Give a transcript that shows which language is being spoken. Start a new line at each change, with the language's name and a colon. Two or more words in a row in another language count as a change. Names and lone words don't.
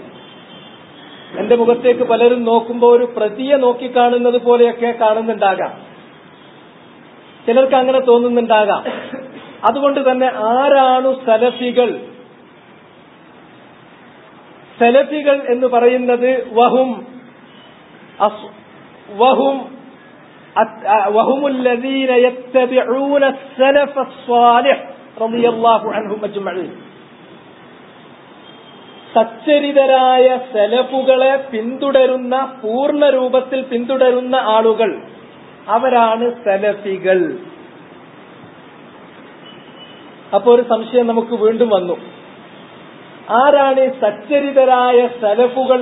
Malayalam: എന്റെ മുഖത്തേക്ക് പലരും നോക്കുമ്പോൾ ഒരു പ്രതിയെ നോക്കിക്കാണുന്നത് പോലെയൊക്കെ കാണുന്നുണ്ടാകാം, ചിലർക്ക് അങ്ങനെ തോന്നുന്നുണ്ടാകാം. അതുകൊണ്ട് തന്നെ ആരാണ് സലഫികൾ? സലഫികൾ എന്ന് പറയുന്നത്
Arabic: وهم الذين يتبعون السلف الصالح رضي الله عنهم اجمعين.
Malayalam: സച്ചരിതരായ സലഫുകളെ പിന്തുടരുന്ന, പൂർണ്ണ രൂപത്തിൽ പിന്തുടരുന്ന ആളുകൾ, അവരാണ് സലഫികൾ. അപ്പോൾ ഒരു സംശയം നമുക്ക് വീണ്ടും വന്നു, ആരാണ് സച്ചരിതരായ സലഫുകൾ?